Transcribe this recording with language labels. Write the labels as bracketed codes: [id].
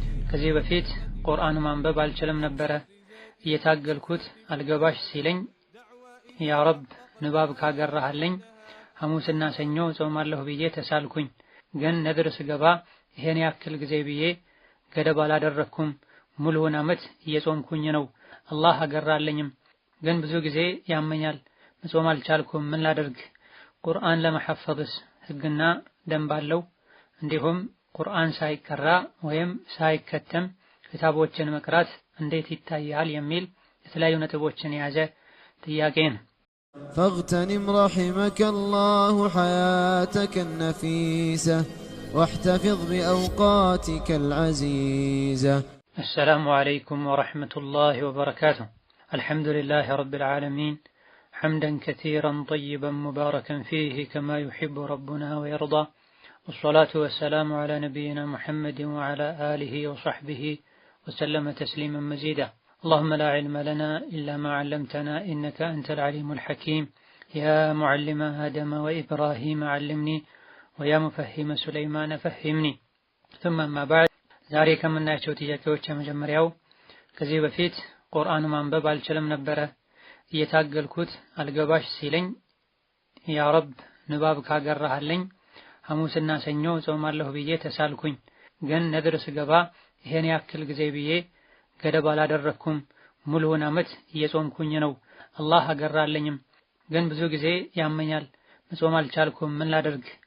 [am] ከዚህ በፊት ቁርአን ማንበብ አልችልም ነበረ። እየታገልኩት አልገባሽ ሲለኝ ያ ረብ ንባብ ካገራህልኝ ሐሙስና ሰኞ ጾማለሁ ብዬ ተሳልኩኝ። ግን ነድር ስገባ ይሄን ያክል ጊዜ ብዬ ገደብ አላደረኩም። ሙሉውን ዓመት እየጾምኩኝ ነው። አላህ አገራልኝም፣ ግን ብዙ ጊዜ ያመኛል። መጾም አልቻልኩም። ምን ላድርግ? ቁርአን ለመሐፈዝስ ህግና ደንብ አለው? እንዲሁም ቁርአን ሳይቀራ ወይም ሳይከተም ክታቦችን መቅራት እንዴት ይታያል የሚል የተለያዩ ነጥቦችን የያዘ ጥያቄ ነው። [ar] فاغتنم رحمك الله حياتك النفيسة واحتفظ بأوقاتك العزيزة. السلام عليكم ورحمة الله وبركاته. الحمد لله رب العالمين حمدا كثيرا طيبا مباركا فيه كما يحب ربنا ويرضى، والصلاة والسلام على نبينا محمد وعلى آله وصحبه وسلم تسليما مزيدا. اللهم لا علم لنا إلا ما علمتنا إنك أنت العليم الحكيم. يا معلم آدم وإبراهيم علمني ويا مفهم سليمان فهمني. ثم ما بعد [am] ዛሬ ከምናያቸው ጥያቄዎች የመጀመሪያው ከዚህ በፊት ቁርአን ማንበብ አልችልም ነበረ። እየታገልኩት አልገባሽ ሲለኝ ያ ረብ ንባብ ካገራህልኝ ሐሙስና ሰኞ ጾማለሁ ብዬ ተሳልኩኝ። ግን ነድር ስገባ ይሄን ያክል ጊዜ ብዬ ገደብ አላደረኩም። ሙሉውን ዓመት እየጾምኩኝ ነው። አላህ አገራልኝም፣ ግን ብዙ ጊዜ ያመኛል። መጾም አልቻልኩም። ምን ላድርግ?